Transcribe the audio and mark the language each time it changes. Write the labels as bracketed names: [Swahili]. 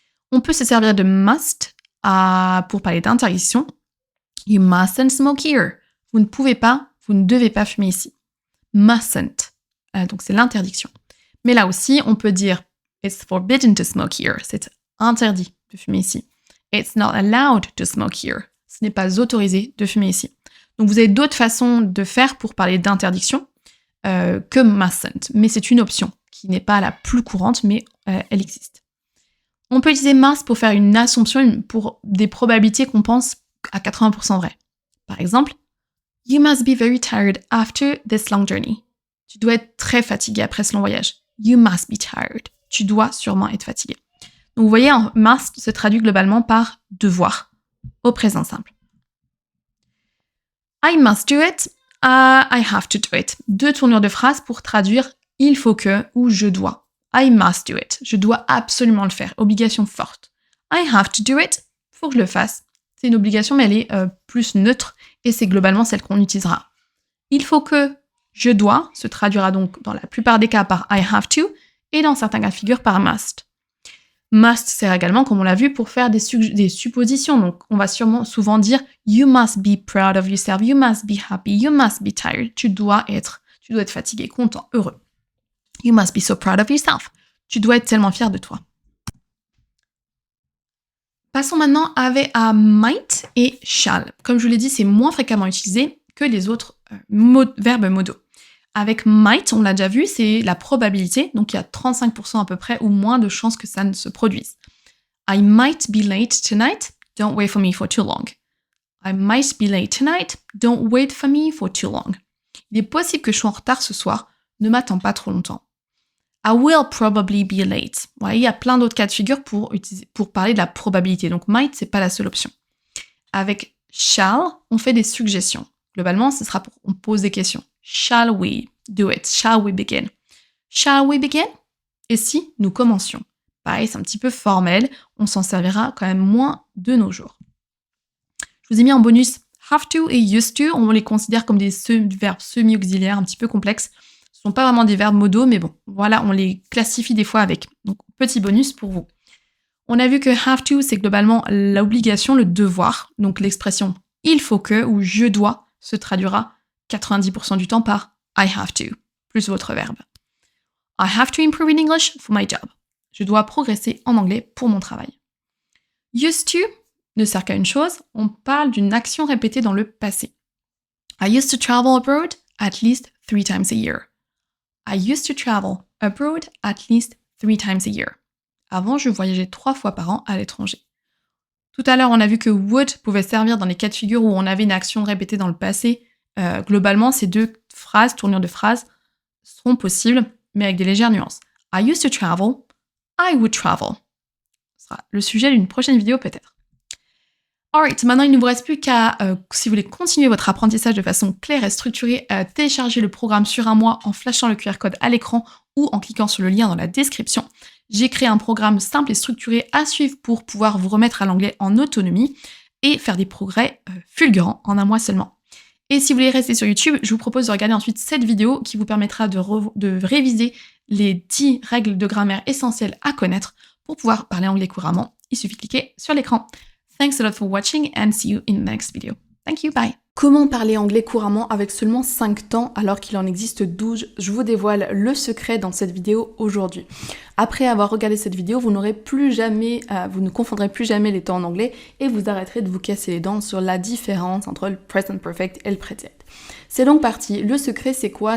[French] On peut se servir de must pour parler d'interdiction. [English] You mustn't smoke here. [French] Vous ne pouvez pas, vous ne devez pas fumer ici. Mustn't. Donc c'est l'interdiction. Mais là aussi, on peut dire [English] it's forbidden to smoke here. [French] C'est interdit de fumer ici. [English] It's not allowed to smoke here. [French] Ce n'est pas autorisé de fumer ici. Donc vous avez d'autres façons de faire pour parler d'interdiction que mustn't. Mais c'est une option qui n'est pas la plus courante, mais elle existe. On peut utiliser must pour faire une assumption pour des probabilités qu'on pense à 80% vraies. Par exemple, [English] you must be very tired after this long journey. [French] Tu dois être très fatigué après ce long voyage. [English] You must be tired. [French] Tu dois sûrement être fatigué. Donc vous voyez, must se traduit globalement par devoir au présent simple. [English] I must do it. [French] I have to do it. Deux tournures de phrases pour traduire il faut que ou je dois. [English] I must do it. [French] Je dois absolument le faire. Obligation forte. [English] I have to do it. [French] Faut que je le fasse. C'est une obligation, mais elle est plus neutre et c'est globalement celle qu'on utilisera. Il faut que je dois se traduira donc dans la plupart des cas par I have to et dans certains cas de figure par must. Must sert également, comme on l'a vu, pour faire des suppositions. Donc, on va souvent dire [English] you must be proud of yourself, you must be happy, you must be tired. [French] Tu dois être fatigué, content, heureux. [English] You must be so proud of yourself. [French] Tu dois être tellement fier de toi. Passons maintenant à might et shall. Comme je vous l'ai dit, c'est moins fréquemment utilisé que les autres verbes modaux. Avec might, on l'a déjà vu, c'est la probabilité, donc il y a 35% à peu près ou moins de chances que ça ne se produise. [English] I might be late tonight, don't wait for me for too long. I might be late tonight, don't wait for me for too long. [French] Il est possible que je sois en retard ce soir, ne m'attends pas trop longtemps. [English] I will probably be late. [French] Ouais, il y a plein d'autres cas de figure pour parler de la probabilité, donc might, c'est pas la seule option. Avec shall, on fait des suggestions. Globalement, ce sera pour on pose des questions. [English] Shall we do it? Shall we begin? Shall we begin? [French] Et si nous commencions? Pareil, c'est un petit peu formel, on s'en servira quand même moins de nos jours. Je vous ai mis en bonus have to et used to, on les considère comme des verbes semi-auxiliaires un petit peu complexes. Ce ne sont pas vraiment des verbes modaux, mais bon, voilà, on les classifie des fois avec. Donc, petit bonus pour vous. On a vu que have to, c'est globalement l'obligation, le devoir. Donc, l'expression il faut que ou je dois se traduira 90% du temps par I have to, plus votre verbe. [English] I have to improve in English for my job. [French] Je dois progresser en anglais pour mon travail. Used to ne sert qu'à une chose, on parle d'une action répétée dans le passé. [English] I used to travel abroad at least 3 times a year. I used to travel abroad at least 3 times a year. [French] Avant, je voyageais 3 fois par an à l'étranger. Tout à l'heure, on a vu que would pouvait servir dans les cas de figure où on avait une action répétée dans le passé. Globalement, ces deux phrases, tournures de phrases, seront possibles, mais avec des légères nuances. [English] I used to travel, I would travel. [French] Ce sera le sujet d'une prochaine vidéo peut-être. Alright, maintenant il ne vous reste plus qu'à, si vous voulez continuer votre apprentissage de façon claire et structurée, télécharger le programme sur un mois en flashant le QR code à l'écran ou en cliquant sur le lien dans la description. J'ai créé un programme simple et structuré à suivre pour pouvoir vous remettre à l'anglais en autonomie et faire des progrès fulgurants en un mois seulement. Et si vous voulez rester sur YouTube, je vous propose de regarder ensuite cette vidéo qui vous permettra de réviser les 10 règles de grammaire essentielles à connaître pour pouvoir parler anglais couramment. Il suffit de cliquer sur l'écran. [English] Thanks a lot for watching and see you in the next video. Thank you, bye. [French] Comment parler anglais couramment avec seulement 5 temps alors qu'il en existe 12? Je vous dévoile le secret dans cette vidéo aujourd'hui. Après avoir regardé cette vidéo, vous ne confondrez plus jamais les temps en anglais et vous arrêterez de vous casser les dents sur la différence entre le present perfect et le present. C'est donc parti. Le secret, c'est quoi?